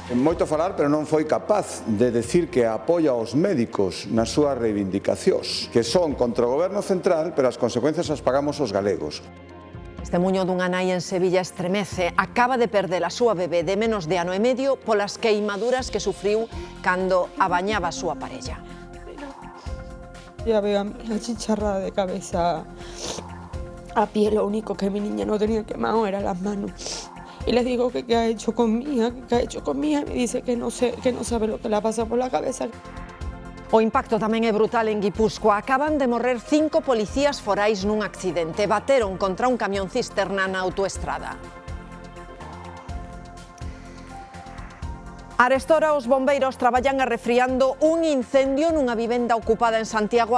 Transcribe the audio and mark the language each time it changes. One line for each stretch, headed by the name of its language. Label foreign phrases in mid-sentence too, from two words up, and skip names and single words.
Galician: Moito falar, pero non foi capaz de decir que apoia aos médicos nas súas reivindicacións, que son contra o goberno central, pero as consecuencias as pagamos os galegos. Este muño dunha nai en Sevilla estremece. Acaba de perder a súa bebé de menos de ano e medio polas queimaduras que sufriu cando a bañaba a súa parella.
Spanish: Ya veo a mi achicharrada de cabeza a pie, lo único que mi niña no tenía quemado eran las manos. Y le digo que qué ha hecho con mi hija, que qué ha hecho con mi hija, y me dice que no sabe lo que le ha pasado por la cabeza.
Galician: O impacto tamén é brutal en Guipúzcoa. Acaban de morrer 5 policías forais nun accidente. Bateron contra un camión cisterna na autoestrada. Arestora os bombeiros traballan arrefriando un incendio nunha vivenda ocupada en Santiago.